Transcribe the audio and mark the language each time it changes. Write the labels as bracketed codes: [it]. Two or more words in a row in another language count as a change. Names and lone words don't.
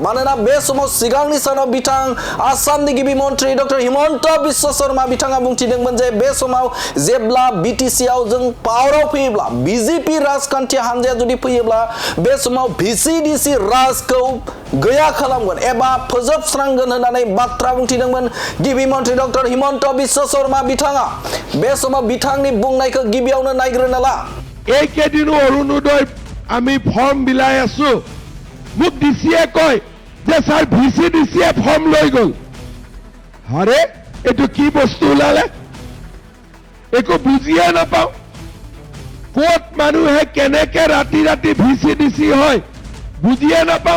[brx] मानोना बे समाव सिगांनि सानाव बिथां आसामनि गिबि मन्त्रि डक्टर हिमन्त बिश्व शर्मा बिथाङा बुंथिदोंमोन जे बे समाव जेब्ला बिटिसि आव जों पावाराव फैयोब्ला बिजेपि राजखान्थि हान्जाया जुदि फैयोब्ला बे समाव भिसिडिसि राजखौ गैया खालामगोन एबा फोजोबस्रांगोन होननानै बाथ्रा बुंथिदोंमोन गिबि मन्त्रि डक्टर हिमन्त बिश्व शर्मा बिथाङा। बे समाव बिथांनि बुंनायखौ गिबियावनो नायग्रोना ला। [as] এইকেইদিনো অৰুণোদয় আমি ফৰ্ম বিলাই আছো। মোক ডিচিয়ে কয় যে স্যাৰ ভিচিডিচিয়ে ফৰ্ম লৈ গ'ল। আৰে এইটো কি বস্তু ওলালে? একো বুজিয়ে নাপাওঁ। ক'ত মানুহে কেনেকে ৰাতি ৰাতি ভিচিডিচি হয় বুজিয়ে নাপাওঁ।